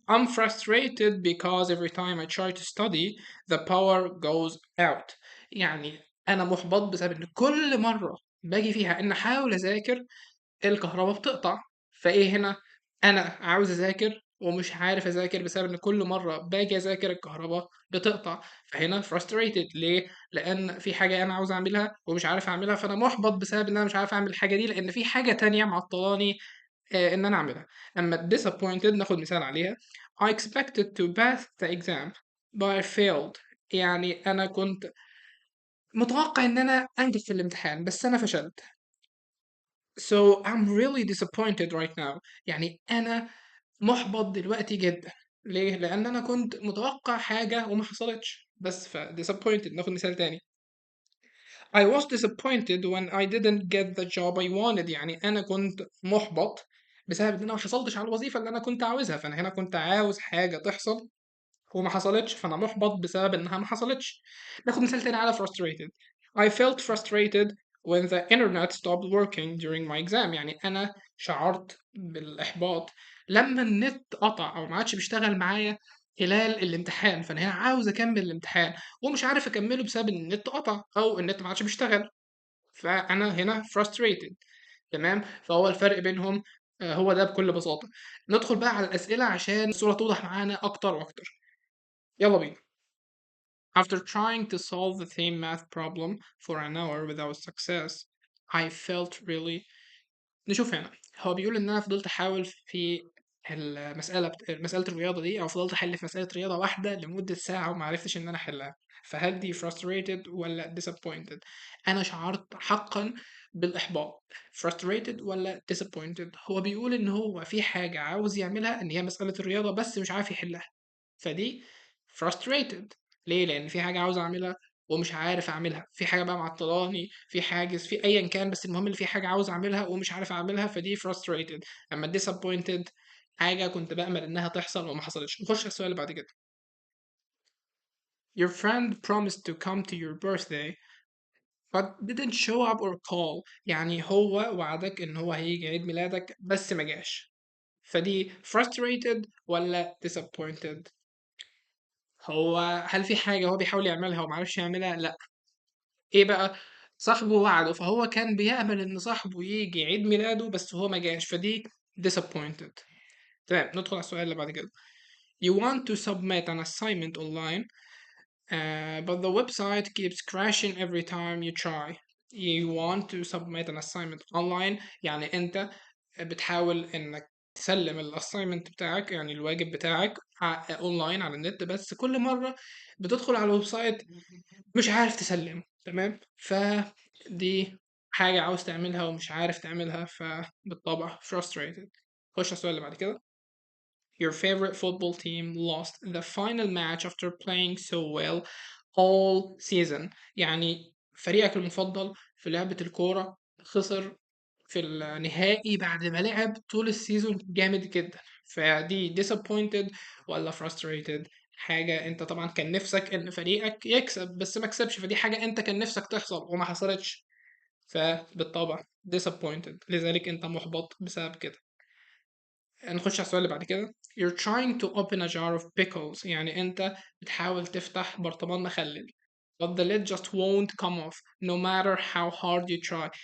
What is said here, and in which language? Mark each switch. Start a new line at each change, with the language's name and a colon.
English: I'm frustrated because every time I try to study the power goes out.
Arabic: يعني أنا محبط بسبب إن كل مرة باجي فيها إن أحاول أذاكر الكهرباء بتقطع. فايه هنا؟ انا عاوز اذاكر ومش عارف اذاكر بسبب ان كل مره باجي اذاكر الكهرباء بتقطع. فهنا frustrated ليه؟ لان في حاجه انا عاوز اعملها ومش عارف اعملها، فانا محبط بسبب ان انا مش عارف اعمل الحاجه دي لان في حاجه تانية معطلاني ان انا اعملها. اما disappointed ناخد مثال عليها.
English: I expected to pass the exam but I failed.
Arabic: يعني انا كنت متوقع ان انا انجح في الامتحان بس انا فشلت.
English: So I'm really disappointed right now.
Arabic: يعني أنا محبط دلوقتي جدا. ليه؟ لأن أنا كنت متوقع حاجة وما حصلتش. بس ف disappointed. ناخد مثال تاني.
English: I was disappointed when I didn't get the job I wanted.
Arabic: يعني أنا كنت محبط بسبب إن أنا ما حصلتش على الوظيفة اللي أنا كنت عاوزها، فأنا هنا كنت عاوز حاجة تحصل وما حصلتش، فأنا محبط بسبب إنها ما حصلتش. ناخد مثال تاني على frustrated.
English: I felt frustrated when the internet stopped working during my exam.
Arabic: يعني أنا شعرت بالإحباط لما النت قطع أو ما عادش بيشتغل معايا خلال الامتحان، فأنا هنا عاوز أكمل الامتحان ومش عارف أكمله بسبب إن النت قطع أو النت ما عادش بيشتغل. فأنا هنا frustrated. تمام، فهو الفرق بينهم هو ده بكل بساطة. ندخل بقى على الأسئلة عشان الصورة توضح معانا أكتر وأكتر. يلا بينا.
English: After trying to solve the same math problem for an hour without success, I felt really.
Arabic: نشوف هنا، هو بيقول إن أنا فضلت أحاول في مسألة الرياضة دي، أو فضلت أحل في مسألة رياضة واحدة لمدة ساعة وما عرفتش إن أنا أحلها. فهل دي frustrated ولا disappointed؟ أنا شعرت حقا بالإحباط. frustrated ولا disappointed؟ هو بيقول إن هو في حاجة عاوز يعملها، إن هي مسألة الرياضة بس مش عارف يحلها، فدي frustrated. ليه؟ لأن في حاجة عاوز أعملها ومش عارف أعملها، في حاجة بقى معطلاني، في حاجز، في أيًا كان، بس المهم إن في حاجة عاوز أعملها ومش عارف أعملها، فدي frustrated. أما disappointed حاجة كنت بأمل إنها تحصل وما حصلتش. نخش على السؤال اللي بعد كده.
English: Your friend promised to come to your birthday but didn't show up or call.
Arabic: يعني هو وعدك إن هو هيجي عيد ميلادك بس ما جاش. فدي frustrated ولا disappointed؟ هو هل في حاجة هو بيحاول يعملها وما عرفش يعملها؟ لأ. إيه بقى؟ صاحبه وعده، فهو كان بيأمل إن صاحبه ييجي عيد ميلاده بس هو ما جاش، فدي disappointed. تمام، ندخل على السؤال اللي بعد كده.
English: You want to submit an assignment online, but the website keeps crashing every time you try. You want to submit an assignment online،
Arabic: يعني أنت بتحاول إنك تسلم الأسايمنت بتاعك، يعني الواجب بتاعك أونلاين على النت، بس كل مرة بتدخل على الويب سايت مش عارف تسلمه. تمام، فدي حاجة عاوز تعملها ومش عارف تعملها، فبالطبع frustrated. خش على السؤال اللي بعد كده.
English: Your favorite football team lost the final match after playing so well all season.
Arabic: يعني فريقك المفضل في لعبة الكورة خسر في النهائي بعد ما لعب طول السيزون جامد جدا. فدي disappointed ولا frustrated؟ حاجة انت طبعا كان نفسك ان فريقك يكسب بس ما كسبش، فدي حاجة انت كان نفسك تحصل وما حصلتش، فبالطبع disappointed، لذلك انت محبط بسبب كده. نخش على السؤال اللي بعد كده.
English: You're trying to open a jar of pickles.
Arabic: يعني أنت بتحاول تفتح برطمان مخلل.
English: But the lid just won't come off no matter how hard you try.